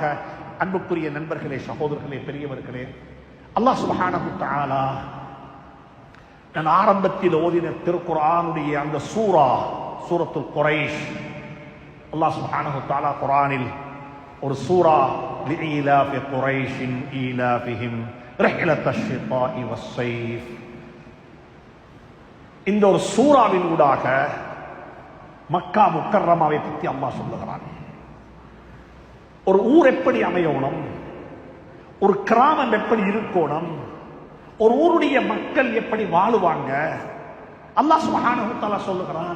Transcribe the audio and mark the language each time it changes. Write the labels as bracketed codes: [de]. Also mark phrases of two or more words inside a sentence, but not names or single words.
[ta] அன்புக்குரிய நண்பர்களே, சகோதரர்களே, பெரியவர்களே, அல்லாஹ் [ar] سبحانه وتعالى [ta] நான் ஆரம்பத்தில் ஓதின திருக்குர்ஆனுடைய அந்த சூரத்துல் குரைஷ், அல்லாஹ் [ar] سبحانه وتعالى [ta] குர்ஆனில் ஒரு சூரா [ar] لإيلاف قريش إيلافهم رحلة الشتاء والصيف, [ta] இந்த ஒரு சூறாவின் ஊடாக [ar] مكة المكرمة [ta] பற்றி அல்லாஹ் சொல்லுகிறான். ஒரு ஊர் எப்படி அமையணும், ஒரு கிராமம் எப்படி இருக்கணும், ஒரு ஊருடைய மக்கள் எப்படி வாழுவாங்க, அல்லாஹ் [ar] سبحانه وتعالى [ta] சொல்லுகிறான்.